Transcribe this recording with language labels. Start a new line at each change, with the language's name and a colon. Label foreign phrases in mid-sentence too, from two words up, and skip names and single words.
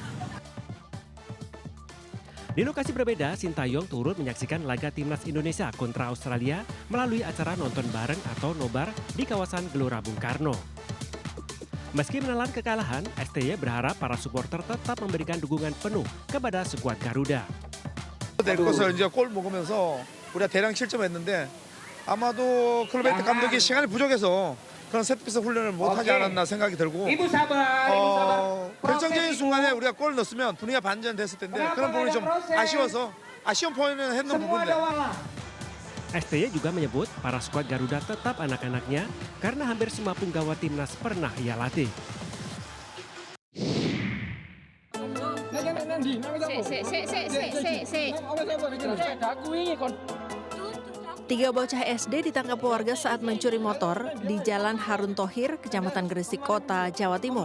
Indonesian: Di lokasi berbeda, Shin Tae-yong turut menyaksikan laga timnas Indonesia kontra Australia melalui acara nonton bareng atau nobar di kawasan Gelora Bung Karno. Meski menelan kekalahan, STY berharap para supporter tetap memberikan dukungan penuh kepada skuad Garuda.
Korean: 될 것을 이제 골 먹으면서 우리가 대량 실점했는데 아마도 클로베트 감독이 시간이 부족해서 그런 세트피스 훈련을 못하지 않았나 생각이 들고 결정적인 순간에 우리가 골 넣었으면 분위기가 반전됐을 텐데 그런 부분이 좀 아쉬워서 아쉬운 포인트는 했는 부분인데.
Indonesian: STY juga menyebut para skuad Garuda tetap anak-anaknya karena hampir semua punggawa timnas pernah ia latih. Tiga bocah SD ditangkap warga saat mencuri motor di Jalan Harun Thohir, Kecamatan Gresik Kota, Jawa Timur.